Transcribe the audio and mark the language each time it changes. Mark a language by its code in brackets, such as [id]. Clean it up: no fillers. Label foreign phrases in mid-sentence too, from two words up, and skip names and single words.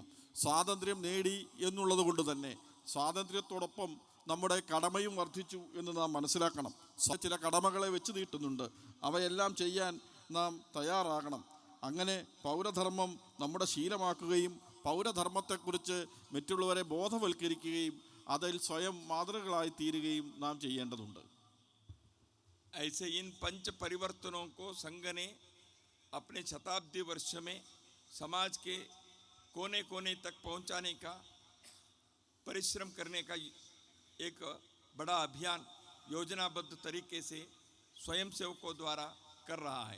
[ml] സ്വാതന്ത്ര്യം നേടി എന്നുള്ളത് കൊണ്ട് തന്നെ സ്വാതന്ത്ര്യത്തോടൊപ്പം നമ്മുടെ കടമയും വർദ്ധിച്ചു എന്ന് നാം മനസ്സിലാക്കണം. ചില കടമകളെ വെച്ച് നീട്ടുന്നുണ്ട്, അവയെല്ലാം ചെയ്യാൻ നാം തയ്യാറാകണം. അങ്ങനെ പൗരധർമ്മം നമ്മുടെ ശീലമാക്കുകയും പൗരധർമ്മത്തെക്കുറിച്ച് മറ്റുള്ളവരെ ബോധവൽക്കരിക്കുകയും അതിൽ സ്വയം മാതൃകളായി തീരുകയും നാം ചെയ്യേണ്ടതുണ്ട്. [hi] ऐसे इन पंच परिवर्तनों को संघ ने अपने शताब्दी वर्ष में समाज के कोने कोने तक पहुंचाने का, परिश्रम करने का एक बड़ा अभियान योजनाबद्ध तरीके से स्वयंसेवकों द्वारा कर रहा है।